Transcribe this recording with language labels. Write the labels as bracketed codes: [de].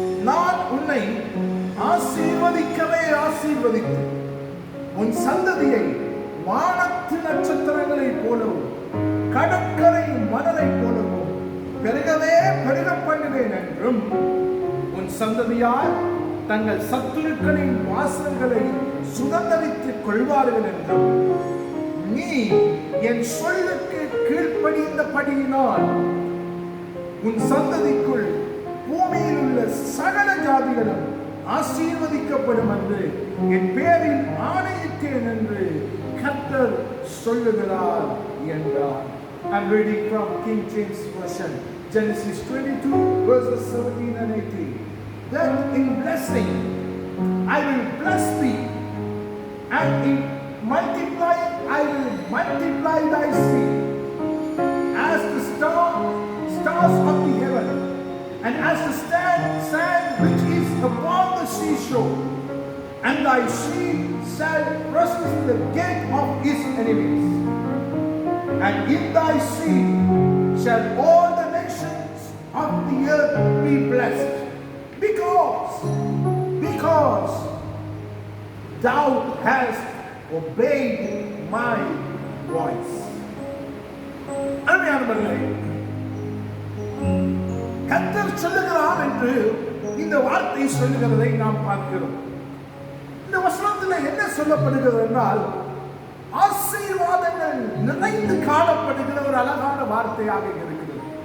[ta] நான் உன்னை ஆசீர்வதிக்கவே ஆசீர்வதித்து உன் சந்ததியை வானத்து நட்சத்திரங்களைப் போலவும் கடற்கரை மணலைப் போலவும் பெருகவே பெருக பண்ணுவேன் என்றும் உன் சந்ததியார் தங்கள் சத்துருக்களின் வாசல்களை சுதந்தரித்துக் கொள்வார்கள் என்றும் நீ என் சொல்லுக்கு கீழ்ப்படிந்தபடியினால் உன் சந்ததிக்குள் பூமியில் உள்ள சகல ஜாதிகளும் ஆசீர்வதிக்கப்படும் என்று என் பேரில் ஆணையிட்டேன் என்று கர்த்தர் சொல்லுகிறார் என்றார். [en] I'm reading from King James Version, Genesis 22 verses 17 and 18. That in blessing I will bless thee, and in multiplying I will multiply thy seed as the stars of the heaven, and as the sand which is upon the seashore, and thy seed shall prosper in the gate of his enemies, and in thy seed shall all the nations of the earth be blessed, because thou hast obeyed my voice. [ta] அருமையானவர்களே, கர்த்தர் சொல்லுகிறார் என்று இந்த வார்த்தை சொல்லுகிறதை நாம் பார்க்கிறோம். இந்த வசனத்தில் என்ன சொல்லப்படுகிறது என்றால், ஆசீர்வாதங்கள் நிறைந்து காணப்படுகிற ஒரு அழகான வார்த்தையாக இருக்கிறது.